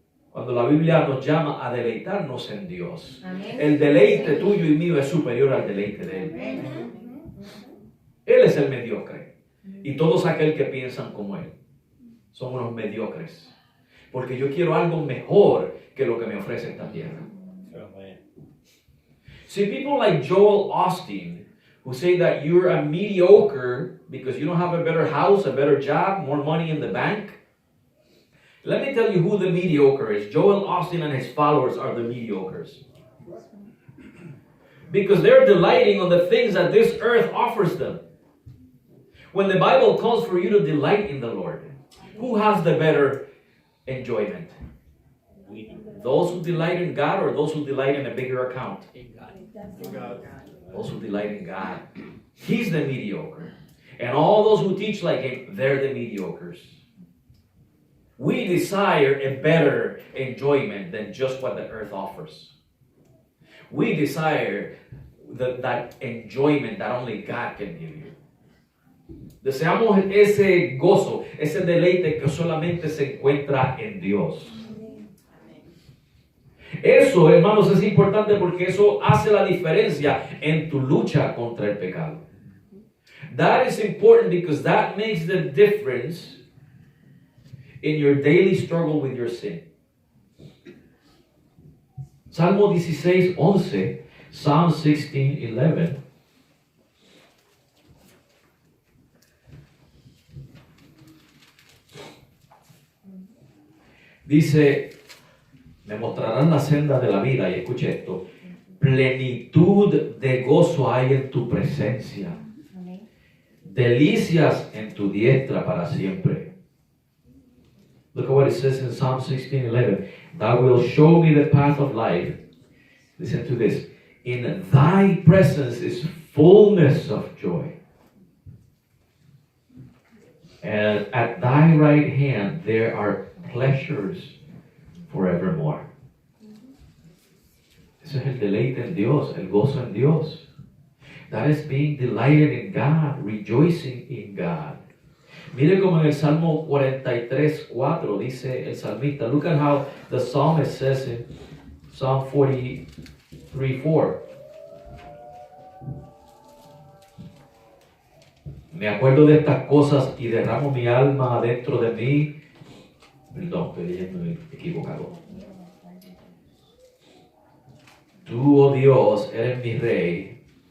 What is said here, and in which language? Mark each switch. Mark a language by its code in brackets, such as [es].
[es] Cuando la Biblia nos llama a deleitarnos en Dios, el deleite tuyo y mío es superior al deleite de él. Él es el mediocre. Y todos aquellos que piensan como él son unos mediocres. Porque yo quiero algo mejor que lo que me ofrece esta tierra. [en] See, people like Joel Osteen, who say that you're a mediocre because you don't have a better house, a better job, more money in the bank. Let me tell you who the mediocre is. Joel Osteen and his followers are the mediocres. Because they're delighting on the things that this earth offers them. When the Bible calls for you to delight in the Lord, who has the better enjoyment? Those who delight in God or those who delight in a bigger account? Those who delight in God. He's the mediocre. And all those who teach like him, they're the mediocres. We desire a better enjoyment than just what the earth offers. We desire that enjoyment that only God can give you. [es] Deseamos ese gozo, ese deleite que solamente se encuentra en Dios. Eso, hermanos, es importante porque eso hace la diferencia en tu lucha contra el pecado. [en] That is important because that makes the difference in your daily struggle with your sin. [es] Salmo 16:11, Psalm 16:11. Dice, me mostrarán la senda de la vida, y escuche esto, plenitud de gozo hay en tu presencia, delicias en tu diestra para siempre. [en] Look at what it says in Psalm 16:11. Thou wilt show me the path of life. Listen to this. In thy presence is fullness of joy. And at thy right hand there are pleasures forevermore. [es] Ese es el deleite en Dios, el gozo en Dios. [en] That is being delighted in God, rejoicing in God. [es] Mire como en el Salmo 43:4 dice el salmista. [en] Look at how the psalmist says in Psalm 43:4. [es] Me acuerdo de estas cosas y derramo mi alma adentro de mí. Perdón, estoy leyendo equivocado. Tú, oh Dios, eres mi rey.